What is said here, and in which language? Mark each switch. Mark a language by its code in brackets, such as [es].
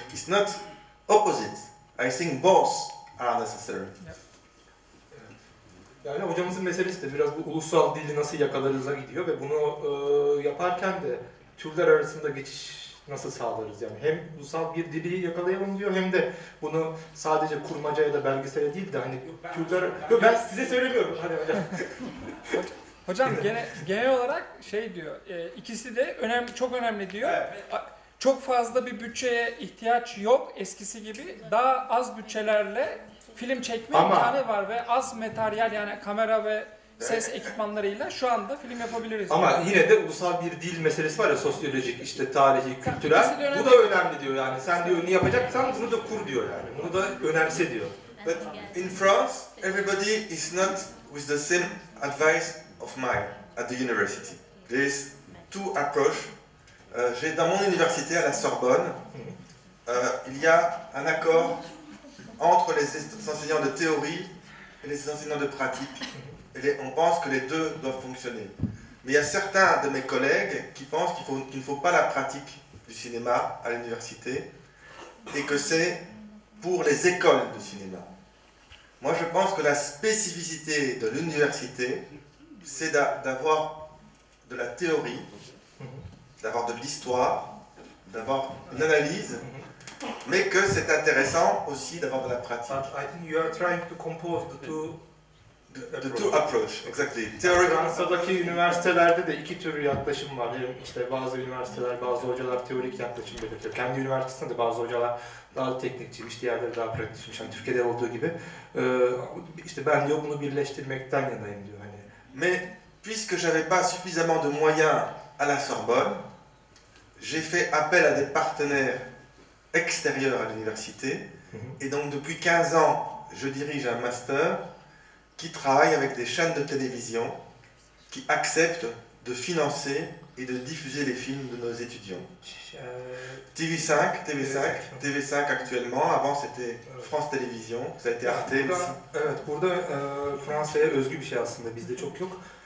[en] It's not opposite. I think both are necessary. [tr] Yani hocamızın meselesi de biraz bu ulusal dili nasıl yakalarız'a gidiyor ve bunu yaparken de türler arasında geçiş nasıl sağlarız yani, hem ulusal bir dili yakalayalım diyor, hem de bunu sadece kurmaca ya da belgesele değil de hani türler... Yok, ben size söylemiyorum hani hocam. Hocam genel olarak şey diyor, ikisi de çok önemli diyor. Çok fazla bir bütçeye ihtiyaç yok eskisi gibi, daha az bütçelerle film çekme imkanı var ve az materyal, yani kamera ve ses ekipmanlarıyla şu anda film yapabiliriz. Ama diyor. Yine de ulusal bir dil meselesi var ya, sosyolojik, işte tarihi, kültürel. Bu da önemli diyor yani. Sen diyor ne yapacaksan bunu da kur diyor yani. Bunu da önemse diyor. [en] But in France, everybody is not with the same advice of mine at the university. There is two approaches. [fr] Dans mon université à la Sorbonne, il y a un accord entre les enseignants de théorie et les enseignants de pratique. Et on pense que les deux doivent fonctionner. Mais il y a certains de mes collègues qui pensent qu'il ne faut pas la pratique du cinéma à l'université et que c'est pour les écoles de cinéma. Moi, je pense que la spécificité de l'université, c'est d'avoir de la théorie, d'avoir de l'histoire, d'avoir une analyse, mais que c'est intéressant aussi d'avoir de la pratique. [en] I think you are trying to compose the two approach, exactly. Theory. [tr] Fransa'daki üniversitelerde de iki tür yaklaşım var. Hem işte bazı üniversiteler, bazı hocalar teorik yaklaşım belirtiyor. Kendi üniversitesinde de bazı hocalar daha teknikçiymiş, diğerleri daha pratikçiymiş. Hani Türkiye'de olduğu gibi. İşte ben diyor bunu birleştirmekten yanayım diyor. Hani. [fr] Mais puisque j'avais pas suffisamment de moyens à la Sorbonne, j'ai fait appel à des partenaires extérieurs à l'université. Et donc depuis 15 ans, je dirige un master qui travaille avec des chaînes de télévision qui acceptent de financer et de diffuser les films de nos étudiants. TV5 actuellement, avant c'était France Télévisions, ça a été Arte aussi. [tr] Evet, burada Fransa'ya özgü bir şey aslında, bizde çok yok.